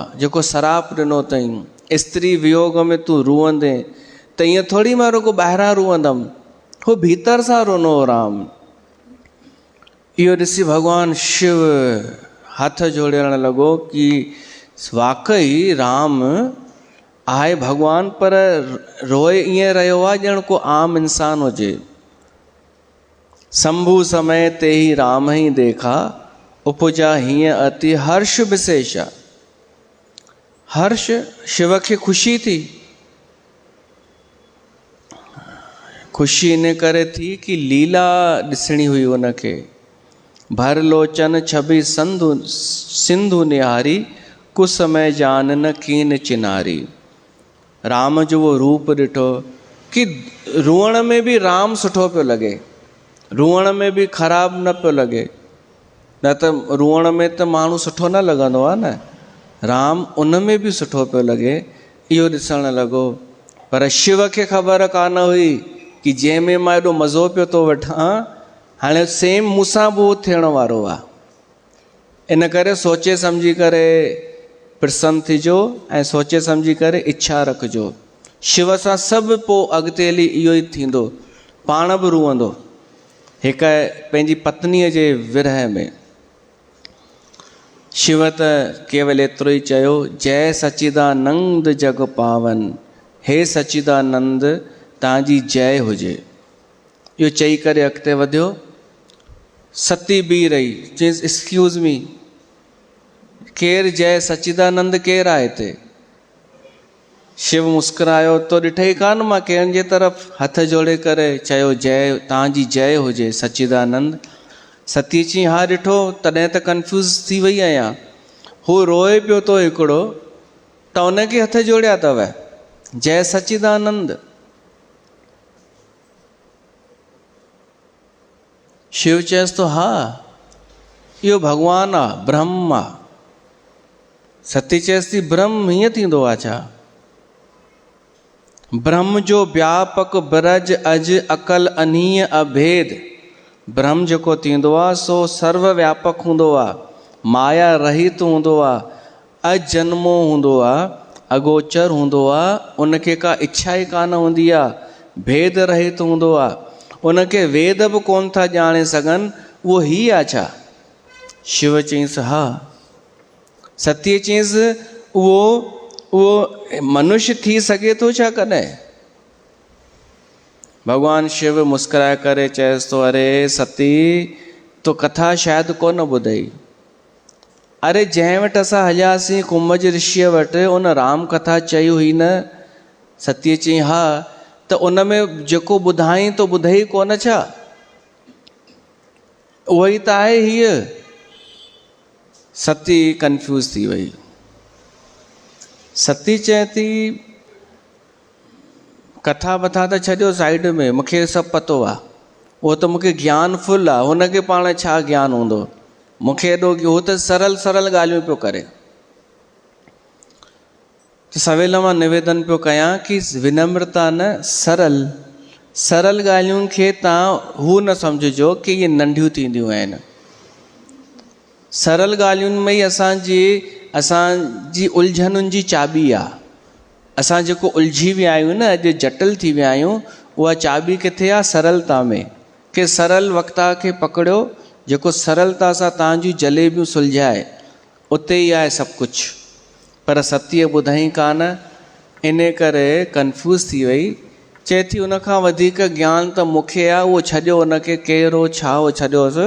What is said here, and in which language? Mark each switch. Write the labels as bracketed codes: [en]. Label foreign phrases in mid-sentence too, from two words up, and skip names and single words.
[sd] जेको सराप ॾिनो अथई, स्त्री वियोग में तूं रुअंदे, त ईअं थोरी मां रुगो ॿाहिरां रुअंदमि, हू भीतर सां रोनो राम। इहो ॾिसी भॻवानु शिव हथ जोड़ण लॻो कि वाकई राम आहे भगवान पर रोए ईअं रहियो आहे ॼण को आम इंसान हुजे। [awa] शंभु समय ते ही राम ही देखा, उपजा हीअं अति हर्ष विशेषा। [sd] हर्ष शिव खे ख़ुशी थी, ख़ुशी इन करे थी कि लीला ॾिसणी हुई उनखे। [awa] भर लोचन छबि सिंधु निहारी, कुछ समय जान न कीन चिनारी। [sd] राम जो वो रूप ॾिठो कि रुअण में बि राम सुठो पियो लॻे, रुअण में बि ख़राबु न पियो लॻे। न त रुअण में त माण्हू सुठो न लॻंदो आहे न, राम उन में बि सुठो पियो लॻे, इहो ॾिसणु लॻो। पर शिव खे ख़बर कान हुई कि जंहिंमें मां एॾो मज़ो पियो थो वठां, हाणे सेम मूंसां बि उहो थियण वारो आहे। इन करे सोचे सम्झी करे प्रसन्न थिजो ऐं सोचे सम्झी करे इच्छा रखिजो। शिव सां सभु पोइ अॻिते हली इहो ई थींदो, पाण बि रुअंदो। हिकु पंहिंजी पत्नीअ जे विरह में शिव त केवल एतिरो ई चयो, [awa] जय सच्चिदानंद जग पावन, [sd] हे सच्चिदानंद तव्हांजी जय हुजे। इहो चई करे अॻिते वधियो। सती बीह रही, चयईंसि [en] excuse me, [sd] केरु जय सच्चिदानंद केरु आहे हिते? शिव मुस्कुरायो, तो ॾिठई कान मां कंहिंजे तरफ़ हथ जोड़े करे चयो जय, तव्हांजी जय हुजे सच्चिदानंद। सती चई हा ॾिठो, तॾहिं त कंफ्यूज़ थी वई आहियां। हू रोए पियो थो हिकिड़ो, त उनखे हथ जोड़िया अथव जय सच्चिदानंद। शिव चयसि थो हा इहो भॻवानु आहे, ब्रह्म आहे। सती चयसि थी ब्रह्म हीअं थींदो आहे छा? [awa] ब्रह्म जो व्यापक ब्रज अज अकल अनीय अभेद। [sd] ब्रह्म जेको थींदो आहे सो सर्वव्यापक हूंदो आहे, माया रहित हूंदो आहे, अजन्मो हूंदो आहे, अगोचर हूंदो आहे, उनखे का इच्छा ई कान हूंदी आहे, भेद रहित हूंदो आहे, उनखे वेद बि कोन था ॼाणे सघनि, उहो ही आहे छा? शिव चयईंसि हा। सतीअ चयईंसि उहो मनुष्य थी सघे थो छा कॾहिं? भॻवानु शिव मुस्कुराए करे चएसि थो, अरे सती तो कथा शायदि कोन ॿुधई। अरे जंहिं वटि असां हलियासीं कुंभज ऋषिअ वटि, उन राम कथा चई हुई न? सतीअ चई हा। त उन में जेको ॿुधाई तो ॿुधई कोन छा? उहो ई त आहे हीअ। सती कंफ्यूज़ थी वई। सती चए थी कथा बथा त छॾियो साइड में, मूंखे सभु पतो आहे, उहो त मूंखे ज्ञान फुल आहे, हुनखे पाण छा ज्ञान हूंदो? मूंखे एॾो उहो त सरल सरल ॻाल्हियूं पियो करे। त सवेल मां निवेदन पियो कयां कि विनम्रता न, सरल ॻाल्हियुनि खे तव्हां हू न सम्झिजो कि इहे नंढियूं थींदियूं आहिनि। सरल ॻाल्हियुनि में ई असांजी उलझनुनि जी चाबी आहे। असां जेको उलझी विया आहियूं न, अॼु जटिल थी विया आहियूं, उहा चाबी किथे आहे? सरलता में। कि सरल वक्ता खे पकड़ियो, जेको सरलता सां तव्हांजूं जलेबियूं सुलझाए, उते ई आहे सभु कुझु। पर सतीअ ॿुधाई कान, इन करे कंफ्यूज़ थी वई। चए थी उनखां वधीक ज्ञान त मूंखे आहे, उहो छॾियो, उनखे केरु हो छा हो छॾियोसि।